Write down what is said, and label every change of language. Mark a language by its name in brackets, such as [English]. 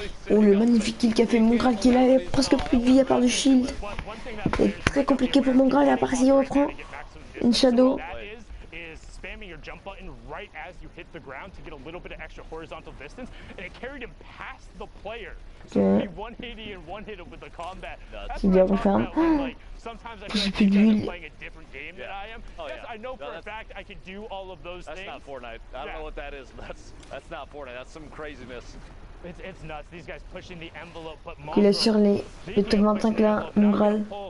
[French] Oh, le magnifique kill qu'a fait Mongral qui a presque plus de vie à part du shield. C'est très compliqué pour Mongral à part s'il reprend une shadow. [English] Spamming your jump button right as you hit the ground to get a little bit of extra horizontal distance, and it carried him past the player. So he 180 and one hit him with the combat. That's what I'm talking about. Like, sometimes I feel like you guys are playing a different game than I am. Yes, I know for a fact I could do all of those things. That's not Fortnite. I don't know what that is. That's not Fortnite. That's some craziness. It's nuts. These guys pushing the envelope, but [French] il est sur les top 25 là, Mongral.